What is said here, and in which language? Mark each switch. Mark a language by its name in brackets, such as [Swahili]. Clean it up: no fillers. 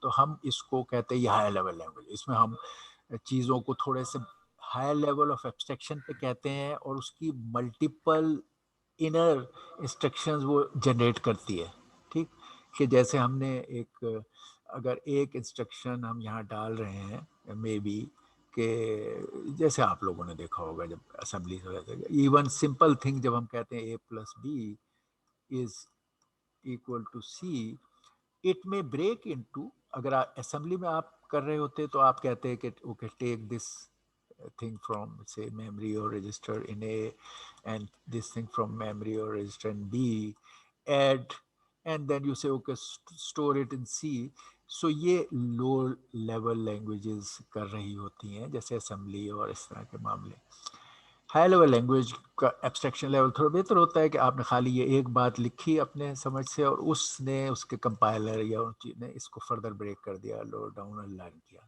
[Urdu] تو ہم اس کو کہتے ہیں یہ ہائی لیول لینگویج. اس میں ہم چیزوں کو تھوڑے سے [English] higher level of abstraction [Urdu] پہ کہتے ہیں, اور اس کی ملٹیپل انر انسٹرکشنز وہ جنریٹ کرتی ہے. ٹھیک, کہ جیسے ہم نے اگر ایک انسٹرکشن ہم یہاں ڈال رہے ہیں مے بی کہ جیسے آپ لوگوں نے دیکھا ہوگا جب اسمبلی ایون سمپل تھنگ جب ہم کہتے ہیں [English] A+B is equal to C, it may break into, [Urdu] اگر اسمبلی میں آپ کر رہے ہوتے تو آپ کہتے ہیں کہ [English] Okay take this thing from say memory or register in A and this thing from memory or register in B, add, and then you say okay store it in C. [Urdu] So یہ low level languages کر رہی ہوتی ہیں جیسے assembly اور اس طرح کے معاملے. ہائی لیول لینگویج کا ایبسٹریکشن لیول تھوڑا بہتر ہوتا ہے کہ آپ نے خالی یہ ایک بات لکھی اپنے سمجھ سے اور اس نے اس کے کمپائلر یا ان چیز نے اس کو فردر بریک کر دیا, لوور ڈاؤن اور لرن کیا.